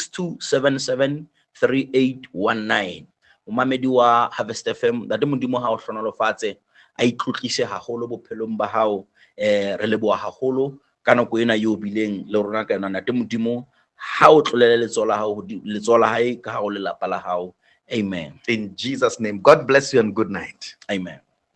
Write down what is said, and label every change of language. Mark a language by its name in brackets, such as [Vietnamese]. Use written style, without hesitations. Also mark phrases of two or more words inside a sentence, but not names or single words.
[Southern Sotho] 62773819 Umamedi wa Harvest FM da Modimo ha o hlonolofatse a itlotlise haholo bophelong ba hao re leboha haholo ka nako ena yo bileng le rona ka yona ntate Modimo ha o tlolele letsoho la hao hae ka ha o le lapa la hao. [English] Amen. In Jesus' name, God bless you and good night. Amen.